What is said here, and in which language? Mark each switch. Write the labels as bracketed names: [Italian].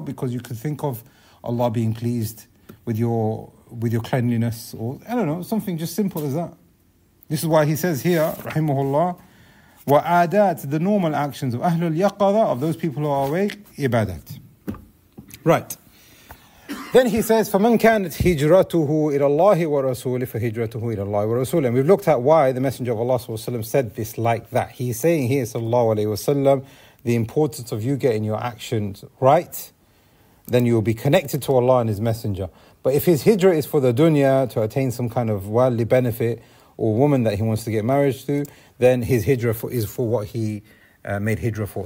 [English] Because you could think of Allah being pleased with your cleanliness, or I don't know, something just simple as that. This is why he says here, rahimahullah, wa adat, the normal actions of Ahlul Yaqadha, of those people who are awake, ibadat. Right. [Arabic] Then he says, فَمَنْ كَانَتْ هِجْرَتُهُ إِلَى اللَّهِ وَرَسُولِهِ فَهِجْرَتُهُ إِلَى اللَّهِ وَرَسُولِهِ. [English] And we've looked at why the Messenger of Allah وسلم, said this like that. He's saying here, sallallahu alayhi wasallam, the importance of you getting your actions right, then you will be connected to Allah and His Messenger. But if his hijra is for the dunya, to attain some kind of worldly benefit, or woman that he wants to get married to, then his hijra is for what he made hijra for.